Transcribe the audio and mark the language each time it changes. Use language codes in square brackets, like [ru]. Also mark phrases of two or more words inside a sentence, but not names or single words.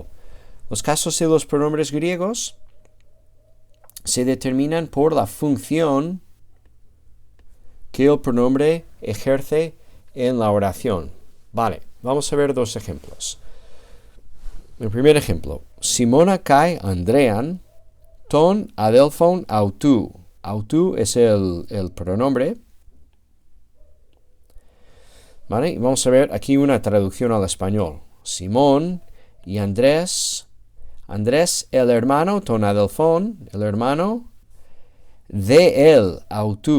[es] Los casos de los pronombres griegos se determinan por la función que el pronombre ejerce en la oración. Vale, vamos a ver dos ejemplos. El primer ejemplo: [el] Σίμωνα καὶ Ἀνδρέαν τὸν ἀδελφὸν αὐτοῦ. [es] Autu es el pronombre. ¿Vale? Y vamos a ver aquí una traducción al español. Simón y Andrés. Andrés, el hermano, [el] τὸν ἀδελφὸν, [es] el hermano, de él, autu.